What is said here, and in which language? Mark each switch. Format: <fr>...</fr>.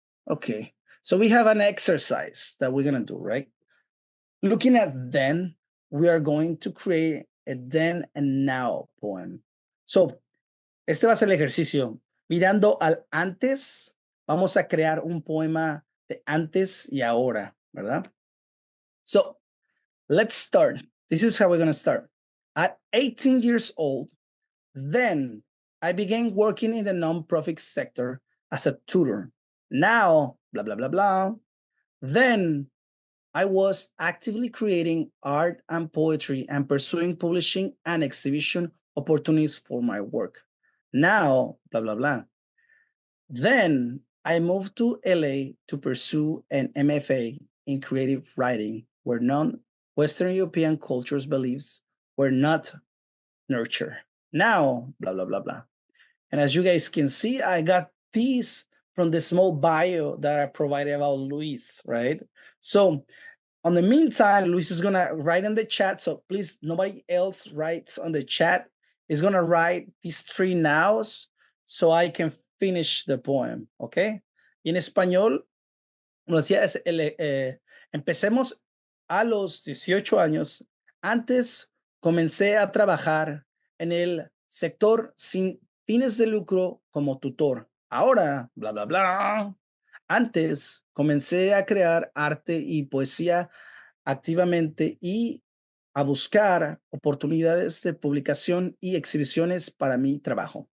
<en>Okay, so we have an exercise that we're gonna do, right? Looking at then, we are going to create a then and now poem.</en> <es>So, este va a ser el ejercicio. Mirando al antes, vamos a crear un poema de antes y ahora, ¿verdad?</es> <en>So, let's start. This is how we're going to start. At 18 years old, then I began working in the nonprofit sector as a tutor. Now, blah, blah, blah, blah. Then I was actively creating art and poetry and pursuing publishing and exhibition opportunities for my work. Now, blah, blah, blah. Then I moved to LA to pursue an MFA in creative writing, where non-Western European cultures' beliefs were not nurtured. Now, blah, blah, blah, blah. And as you guys can see, I got these from the small bio that I provided about Luis, right? So on the meantime, Luis is gonna write in the chat. So please, nobody else writes on the chat. He's gonna write these 3 nows so I can finish the poem, okay?</en> <es>Y en español, como decía, empecemos a los 18 años. Antes comencé a trabajar en el sector sin fines de lucro como tutor. Ahora, bla, bla, bla. Antes comencé a crear arte y poesía activamente y a buscar oportunidades de publicación y exhibiciones para mi trabajo.</es>